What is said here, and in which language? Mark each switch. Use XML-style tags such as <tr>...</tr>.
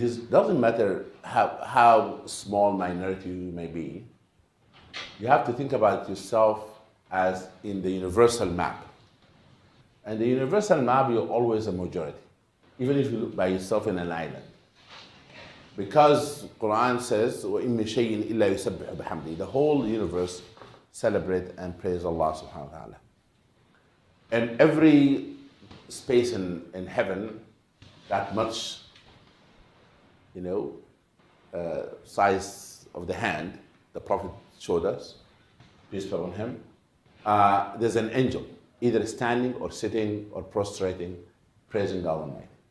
<en>Doesn't matter how small minority you may be. You have to think about yourself as in the universal map. And the universal map, you're always a majority, even if you look by yourself in an island. Because Quran says,</en> <ar>وَإِن مِّن شَيْءٍ إِلَّا يُسَبِّحُ بِحَمْدِهِ.</ar> <en>The whole universe celebrate and praise Allah subhanahu wa ta'ala. And every space in heaven, that much, size of the hand, the Prophet showed us, peace be upon him, there's an angel, either standing or sitting or prostrating, praising God Almighty.</en>